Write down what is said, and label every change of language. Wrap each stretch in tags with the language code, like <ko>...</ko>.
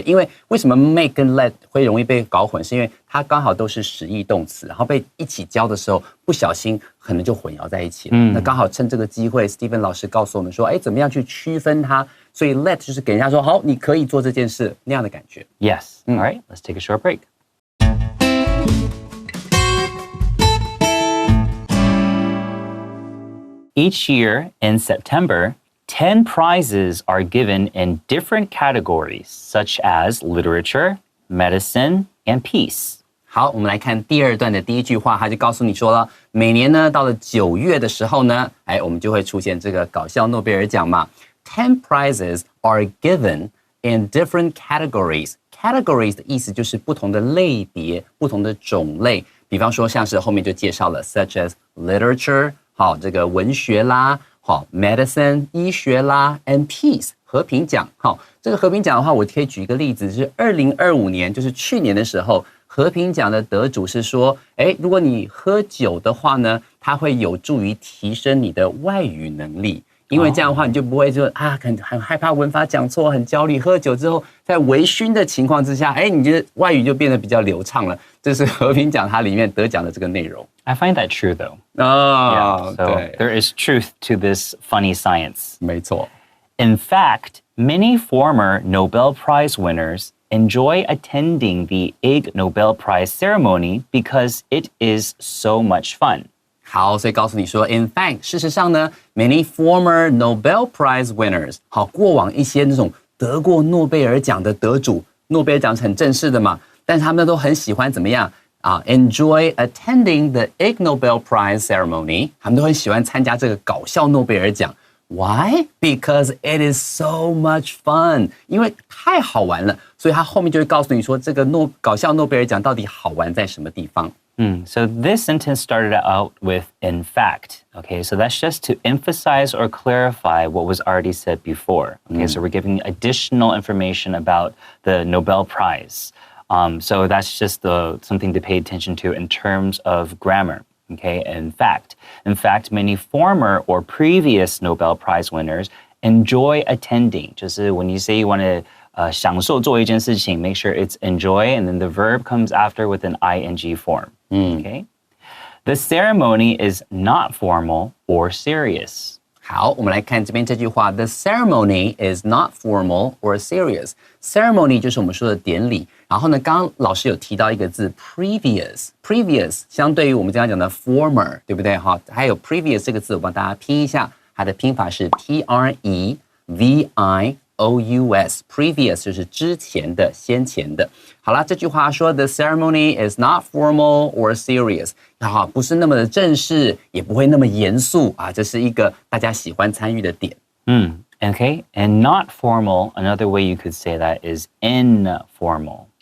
<zh>因为为什么 make 跟 let 会容易被搞混，是因为它刚好都是实义动词，然后被一起教的时候不小心可能就混淆在一起了。那刚好趁这个机会 Stephen 老师告诉我们说，怎么样去区分它？所以 let 就是给人家说好，你可以做这件事那样的感觉。</zh> <en>Yes. All right, let's take a short break. Each year in September, 10 prizes are given in different categories, such as literature, medicine, and peace.</en> <zh>好，我们来看第二段的第一句话，他就告诉你说了，每年呢到了9月的时候呢，我们就会出现这个搞笑诺贝尔奖嘛。</zh> <en>10 prizes are given in different categories.</en> <zh>Categories 的意思就是不同的类别、不同的种类。比方说，像是后面就介绍了</zh> <en>such as literature，</en> <zh>好，这个文学啦，好 medicine 医学啦 ，</zh> <en>and peace</en> <zh>和平奖。好，这个和平奖的话，我可以举一个例子，是2025年，就是去年的时候，和平奖的得主是说，如果你喝酒的话呢，它会有助于提升你的外语能力。因为这样的话，你就不会说很害怕文法讲错，很焦虑。喝酒之后，在微醺的情况之下，你觉得外语就变得比较流畅了。这是和平奖它里面得奖的这个内容。</zh> <en>I find that true, though. Yeah, so there is truth to this funny science.</en> <zh>没错。</zh> <en>In fact, many former Nobel Prize winners enjoy attending the Ig Nobel Prize ceremony because it is so much fun.</en> <zh>好，所以告诉你说</zh> <en>in fact</en> <zh>事实上呢</zh> <en>many former Nobel Prize winners</en> <zh>好，过往一些那种得过诺贝尔奖的得主，诺贝尔奖是很正式的嘛，但是他们都很喜欢怎么样</zh> <en>enjoy attending the Ig Nobel Prize ceremony，</en> <zh>他们都很喜欢参加这个搞笑诺贝尔奖。</zh> <en>Why? Because it is so much fun.</en> <zh>因为太好玩了，所以他后面就会告诉你说，这个搞笑诺贝尔奖到底好玩在什么地方。</zh> <en>So this sentence started out with in fact. Okay, so that's just to emphasize or clarify what was already said before. Okay, so we're giving additional information about the Nobel Prize. So that's just something to pay attention to in terms of grammar. Okay, in fact, many former or previous Nobel Prize winners enjoy attending.</en> <zh>就是</zh> <en>when you say you want to</en> <zh>享受做一件事情,</zh> <en>make sure it's enjoy, and then the verb comes after with an ing form. Okay? The ceremony is not formal or serious.</en> <zh>好，我们来看这边这句话</zh> <en>The ceremony is not formal or serious.</en> <zh>Ceremony 就是我们说的典礼。然后呢，刚刚老师有提到一个字 previous 相对于我们刚刚讲的 former， 对不对？好，还有 previous 这个字，我帮大家拼一下，它的拼法是 previous。 previous 就是之前的、先前的。好了，这句话说</zh> <en>The ceremony is not formal or serious，</en> <zh>好，不是那么的正式，也不会那么严肃啊，这是一个大家喜欢参与的点。</zh> <en>Okay, and not formal, another way you could say that is informal.</en>